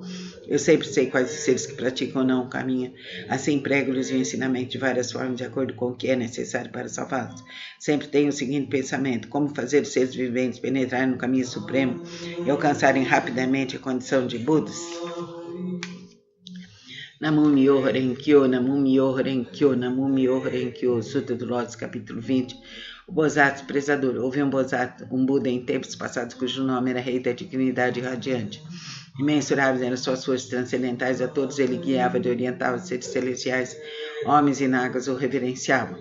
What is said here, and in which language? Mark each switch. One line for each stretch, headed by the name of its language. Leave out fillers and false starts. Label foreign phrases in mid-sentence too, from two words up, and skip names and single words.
Portuguese: Eu sempre sei quais os seres que praticam ou não o caminho. Assim prego-lhes o ensinamento de várias formas, de acordo com o que é necessário para salvá-los. Sempre tenho o seguinte pensamento: como fazer os seres viventes penetrar no caminho supremo e alcançarem rapidamente a condição de Budas.
Japanese: 南無妙法蓮華経、南無妙法蓮華経、南無妙法蓮華経,
Portuguese: Sutra do Lótus, capítulo 20. O Bosatsu prezador. Houve um Bosatsu, um Buda em tempos passados, cujo nome era Rei da Dignidade Radiante. Imensuráveis eram suas forças transcendentais, a todos ele guiava e orientava os seres celestiais, homens e nagas o reverenciavam.